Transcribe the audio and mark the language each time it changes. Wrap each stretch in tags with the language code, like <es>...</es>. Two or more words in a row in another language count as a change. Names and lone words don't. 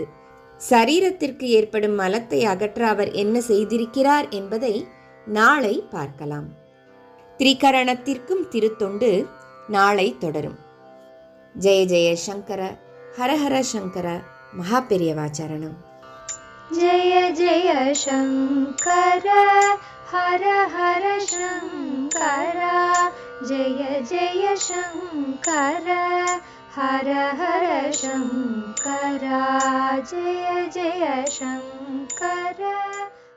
<ta>சரீரத்திற்கு ஏற்படும் மலத்தை அகற்ற அவர் என்ன செய்திருக்கிறார் என்பதை நாளை பார்க்கலாம். திரிகரணத்திற்கும் திருத்தொண்டு நாளை தொடரும்.</ta> <sa>जय जय शङ्कर, हरहर शङ्कर,</sa> <ta>மகா பெரியவாச்சரணம்.</ta> <sa>जय जय शङ्कर हर हर शङ्कर जय जय शङ्कर हर हर शङ्कर जय जय शङ्कर।</sa>